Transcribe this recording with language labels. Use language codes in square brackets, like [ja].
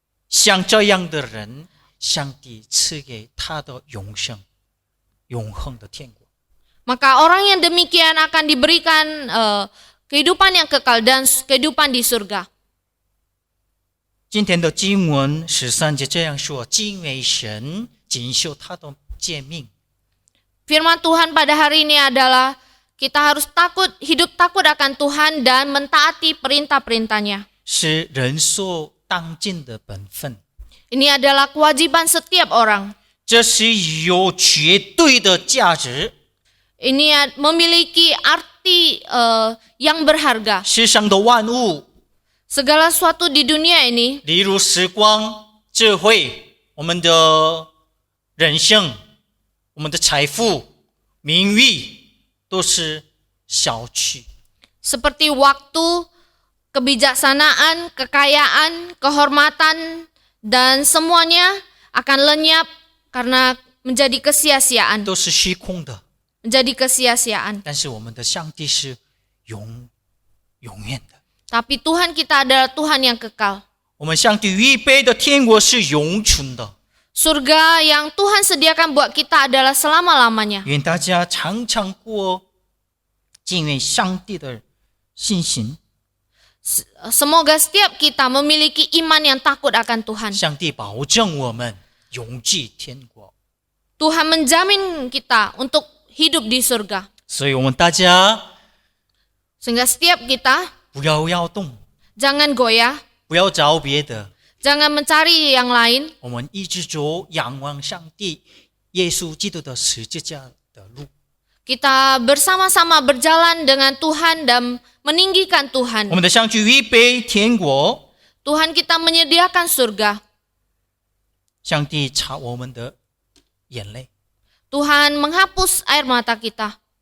[zh] 像这样的人，上帝赐给他的永生、永恒的天国。 [id] Maka orang yang demikian akan diberikan kehidupan yang kekal dan kehidupan di surga. [zh] 今天的经文13节这样说：敬畏神，谨守他的诫命。 [id] Firman Tuhan pada hari ini adalah kita harus hidup takut akan Tuhan dan mentaati perintah-perintahnya. [zh] 是人所当尽的本分， [id] Ini adalah kewajiban setiap orang. [zh] 这是有绝对的价值。 [id] Ini memiliki arti yang berharga. [zh] 世上的万物， [id] Segala sesuatu di dunia ini, [zh] 例如时光、智慧、我们的人生、我们的财富、名誉，都是小气。 [id] seperti waktu, kebijaksanaan, kekayaan, kehormatan, dan semuanya akan lenyap karena menjadi kesia-siaan. [zh] 都是虚空的， [id] Menjadi kesia-siaan. [zh] 但是我们的上帝是永远的。 [id] Tapi Tuhan kita adalah Tuhan yang kekal. [zh] 我们上帝预备的天国是永存的。 [id] Surga yang Tuhan sediakan buat kita adalah selama-lamanya. [zh] 愿大家常常过敬畏上帝的信心。 [id] Semoga setiap kita memiliki iman yang takut akan Tuhan. [zh] 上帝保证我们永居天国， [id] Tuhan menjamin kita untuk hidup di surga. [zh] 所以我们大家 [id] Sehingga setiap kita [zh] 不要摇动， [id] jangan goyah, [zh] 不要找别的， [id] jangan mencari yang lain. [zh] 我们一直走仰望上帝耶稣基督的十字架的路。 [id] Kita bersama-sama berjalan dengan Tuhan dan meninggikan [zh] 我 [id] Tuhan. [zh] 们的上帝预备天国， [id] Tuhan kita menyediakan surga. [zh] 上帝擦我们的眼泪， [id] Tuhan menghapus air mata kita.